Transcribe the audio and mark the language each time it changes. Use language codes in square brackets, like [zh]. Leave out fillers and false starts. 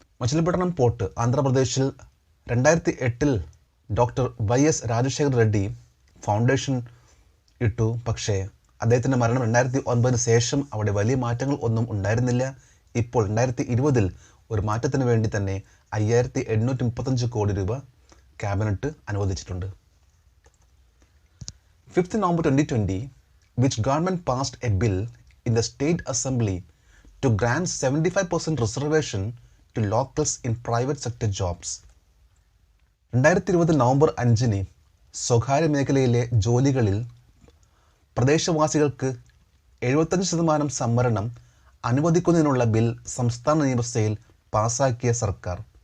[ml] Machilipatnam port ആന്ധ്രാപ്രദേശിൽ 2008 doctor YS Rajasekhar Reddy foundation ഇട്ടു. പക്ഷേ അദ്ദേഹത്തിൻ്റെ മരണം 2009 ശേഷം അവിടെ വലിയ മാറ്റങ്ങൾ ഒന്നും ഉണ്ടായിരുന്നില്ല. ഇപ്പോൾ 2020 ഒരു മാറ്റത്തിന് വേണ്ടി തന്നെ 5,835 കോടി രൂപ ക്യാബിനറ്റ് അനുവദിച്ചിട്ടുണ്ട്. [en] 5th November 2020 which government passed a bill in the state assembly to grant 75% reservation to locals in private sector jobs. [ml] 2020 November 5-ന് സ്വകാര്യ മേഖലയിലെ ജോലികളിൽ പ്രദേശവാസികൾക്ക് 75% സംവരണം അനുവദിക്കുന്നതിനുള്ള ബിൽ സംസ്ഥാന നിയമസഭയിൽ പാസാക്കിയ സർക്കാർ?